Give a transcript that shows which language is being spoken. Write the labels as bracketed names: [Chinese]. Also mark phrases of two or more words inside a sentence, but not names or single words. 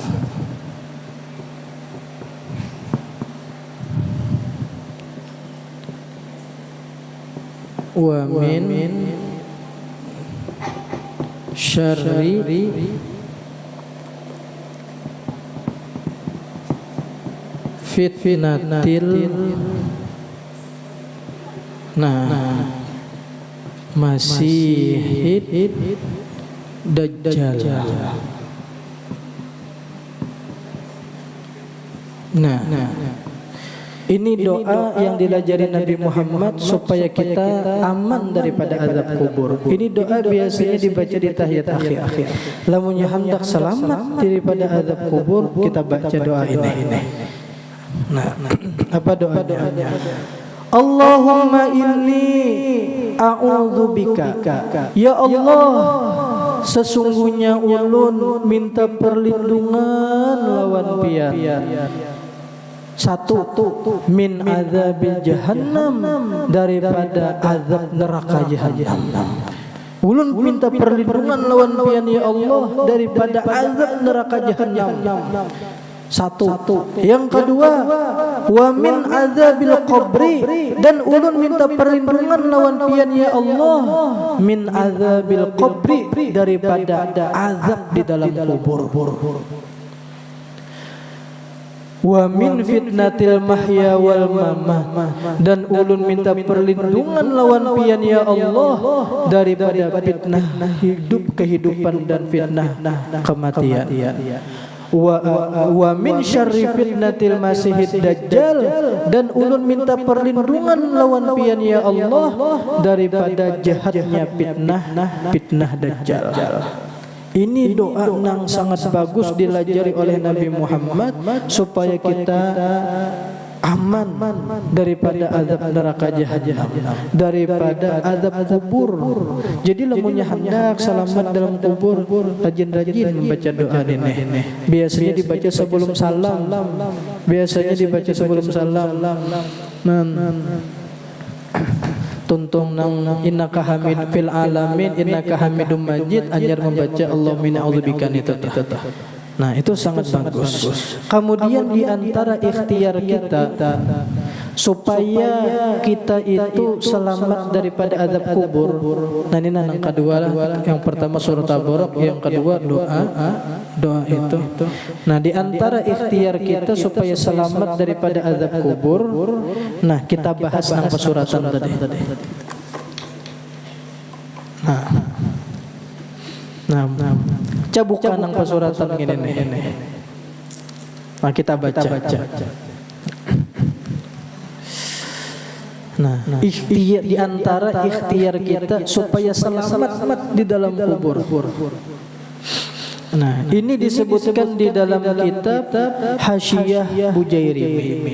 [Arabic] ومن شر فتنة المسيح الدجال. [Indonesian] Ini doa yang dilajari Nabi Muhammad supaya kita aman daripada azab kubur. Ini doa biasanya dibaca di tahiyat akhir. Lamunnya hendak selamat daripada azab kubur, kita baca doa ini. Apa doanya? [Arabic] اللهم إني أعوذ بك. [Banjar] Ya Allah, sesungguhnya ulun minta perlindungan lawan pian. [Indonesian] Satu, [Arabic] من عذاب جهنم, [Indonesian] daripada azab neraka jahannam. [Banjar] Ulun minta perlindungan lawan pian ya Allah daripada azab neraka jahannam. [Indonesian] Satu. Yang kedua, [Arabic] ومن عذاب القبر, [Banjar] dan ulun minta perlindungan lawan pian ya Allah [Arabic] من عذاب القبر, [Indonesian] daripada azab di dalam kubur. [Arabic] ومن فتنة المحيا والممات, [Banjar] dan ulun minta perlindungan lawan pian ya Allah daripada fitnah kehidupan dan fitnah kematian. [Arabic] ومن شر فتنة المسيح الدجال, [Banjar] dan ulun minta perlindungan lawan pian ya Allah daripada jahatnya fitnah dajjal. [Indonesian] Ini doa yang sangat bagus dilajari oleh Nabi Muhammad supaya kita aman daripada azab neraka jahannam, daripada azab kubur. [Banjar] Jadi lamunnya hendak selamat dalam kubur, rajin-rajin membaca doa ini. [Indonesian] Biasanya dibaca sebelum salam. [Banjar] Tuntung nang [Arabic] إنك حميد في العالمين إنك حميد مجيد, [Banjar] anyar membaca [Arabic] اللهم إني أعوذ بك [Banjar] itu. [Indonesian] Nah, itu sangat bagus. Kemudian di antara ikhtiar kita supaya kita itu selamat daripada azab kubur. Nah, ini yang kedua lah. Yang pertama surat Al-Baqarah, yang kedua doa itu. Nah, di antara ikhtiar kita supaya selamat daripada azab kubur, [Banjar] nah kita bahas nang pesuratan tadi. Nah, cabukan nang pesuratan ini. [Indonesian] Nah, kita baca. Nah, ikhtiar di antara ikhtiar kita supaya selamat di dalam kubur. Nah, ini disebutkan di dalam kitab Hasyiyah Bujairimi.